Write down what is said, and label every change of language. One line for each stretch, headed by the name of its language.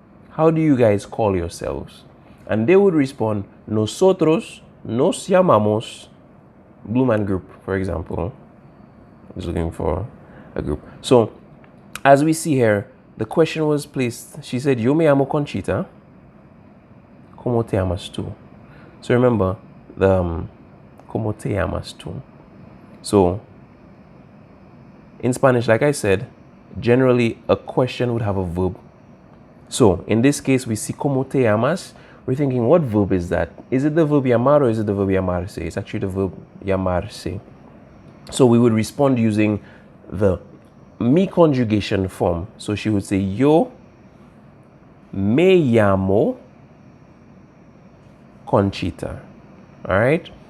English: How do you guys call yourselves? And they would respond,
Spanish: nosotros nos llamamos
English: Blue Man Group, for example. I was looking for a group. So as we see here, the question was placed. She said,
Spanish: yo me llamo Conchita. ¿Cómo te llamas tú?
English: So remember the
Spanish: ¿Cómo te llamas tú?
English: So in Spanish, like I said, generally a question would have a verb. So in this case, we see
Spanish: ¿Cómo te llamas?
English: We're thinking, what verb is that? Is it the verb llamar or is it the verb llamarse? It's actually the verb llamarse. So we would respond using the me conjugation form. So she would say,
Spanish: yo me llamo Conchita.
English: All right.